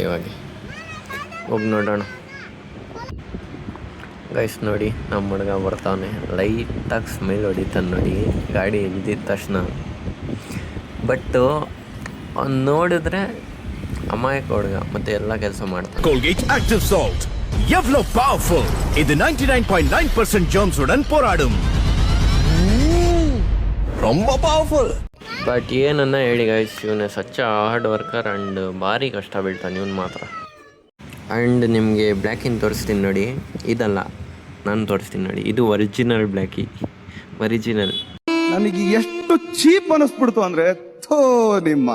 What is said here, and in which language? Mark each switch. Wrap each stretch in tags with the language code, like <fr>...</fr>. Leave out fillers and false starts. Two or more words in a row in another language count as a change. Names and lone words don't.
<kn>ಇವಾಗ ಹೋಗಿ ನೋಡೋಣ ಗೈಸ್. ನೋಡಿ ನಮ್ಮ ಹುಡುಗ ಬರ್ತಾವನೆ, ಲೈಟಾಗಿ ಸ್ಮೈಲ್ ಹೊಡಿತಾನೆ ನೋಡಿ ಗಾಡಿ ಇಲ್ದಿದ್ದ ತಕ್ಷಣ. ಬಟ್ಟು ಅವ್ನು ನೋಡಿದ್ರೆ ಅಮಾಯಕ ಹುಡುಗ, ಮತ್ತು ಎಲ್ಲ ಕೆಲಸ ಮಾಡ್ತಾನೆ.</kn> <ta>Colgate Active Salt எவ்வளோ பவர்ஃபுல்! இது 99.9% germs உடன் போராடும். ரொம்ப ಪವರ್ಫುಲ್.</ta> <kn>ಬಟ್ ಏನನ್ನ ಹೇಳಿ ಗೈಸ್, ಇವನೇ ಸಚ್ಚ</kn> <en>hard worker</en> <kn>ಆ್ಯಂಡ್ ಭಾರಿ ಕಷ್ಟ ಬೀಳ್ತಾನೆ ಇವನು ಮಾತ್ರ. ಆ್ಯಂಡ್ ನಿಮಗೆ ಬ್ಲ್ಯಾಕಿನ ತೋರಿಸ್ತೀನಿ ನೋಡಿ. ಇದಲ್ಲ, ನಾನು ತೋರಿಸ್ತೀನಿ ನೋಡಿ. ಇದು ಒರಿಜಿನಲ್ ಬ್ಲ್ಯಾಕಿ, ಒರಿಜಿನಲ್. ನನಗೆ ಎಷ್ಟು ಚೀಪ್ ಅನಿಸ್ಬಿಡ್ತು ಅಂದರೆ ಥೋ ನಿಮ್ಮ</kn>